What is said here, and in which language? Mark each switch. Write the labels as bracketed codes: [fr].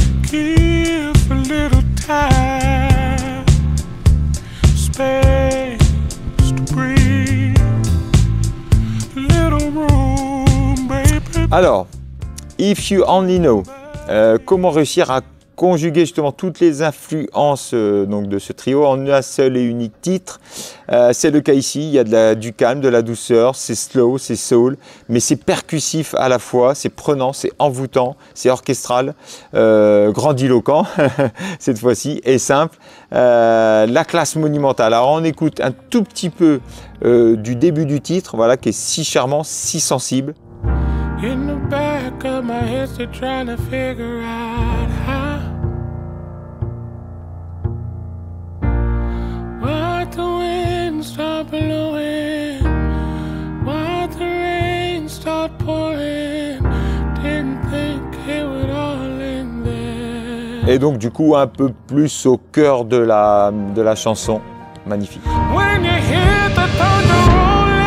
[en] Give a little time, space to breathe, little room, baby. [fr] Alors, If You Only Know, comment réussir à conjuguer justement toutes les influences donc de ce trio en un seul et unique titre. C'est le cas ici, il y a du calme, de la douceur, c'est slow, c'est soul, mais c'est percussif à la fois, c'est prenant, c'est envoûtant, c'est orchestral, grandiloquent cette fois-ci, et simple. La classe monumentale. Alors on écoute un tout petit peu du début du titre, voilà, qui est si charmant, si sensible. [en] In the back of my head, still trying to figure out how. Why'd the wind stop blowing? Why'd the rain start pouring? Didn't think it would all end there. [fr] Et donc du coup un peu plus au cœur de la chanson, magnifique. [en] When you hear the thunder rolling.